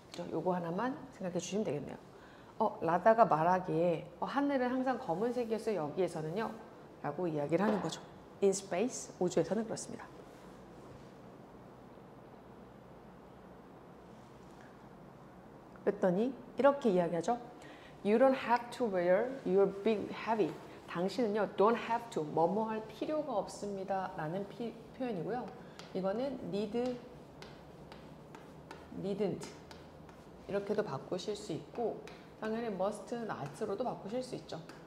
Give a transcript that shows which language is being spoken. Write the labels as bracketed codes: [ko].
[ko] 요거 하나만 생각해 주시면 되겠네요. 라다가 말하기에 하늘은 항상 검은색이었어요. 여기에서는요. 라고 이야기를 하는 거죠. [en] in space. [ko] 우주에서는 그렇습니다. 그랬더니 이렇게 이야기하죠. [en] You don't have to wear your big heavy. [ko] 당신은요, don't have to, 뭐뭐 할 필요가 없습니다 라는 표현이고요. 이거는 needn't 이렇게도 바꾸실 수 있고, 당연히 must, not로도 바꾸실 수 있죠.